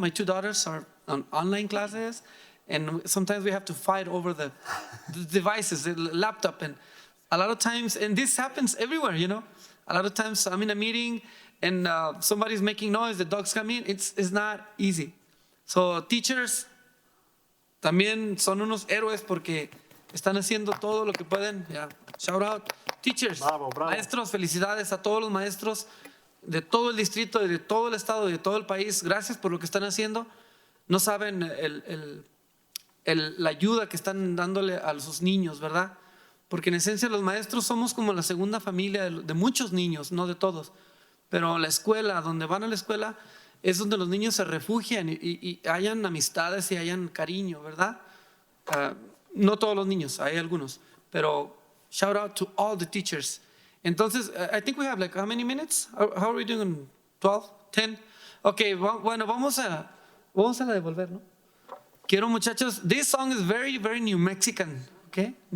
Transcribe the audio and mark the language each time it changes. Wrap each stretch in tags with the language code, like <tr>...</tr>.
<en>My two daughters are on online classes, and sometimes we have to fight over the devices, the laptop, and a lot of times, and this happens everywhere, a lot of times I'm in a meeting and somebody's making noise, the dogs come in, it's not easy. So teachers</en> <es>también son unos héroes porque están haciendo todo lo que pueden.</es> <en>Yeah. Shout out, teachers,</en> <es>bravo, bravo. Maestros, felicidades a todos los maestros de todo el distrito, de todo el estado, de todo el país. Gracias por lo que están haciendo. No saben la ayuda que están dándole a sus niños, ¿verdad? Porque en esencia los maestros somos como la segunda familia de muchos niños, no de todos. Pero la escuela, donde van a la escuela, es donde los niños se refugian y hayan amistades y hayan cariño, ¿verdad? No todos los niños, hay algunos.</es> <en>Pero shout out to all the teachers. Entonces, I think we have like how many minutes? How are we doing? 12? 10?</en> <es>Okay, bueno, vamos a la devolver, ¿no? Quiero, muchachos,</es> <en>this song is very, very New Mexican, okay?</en>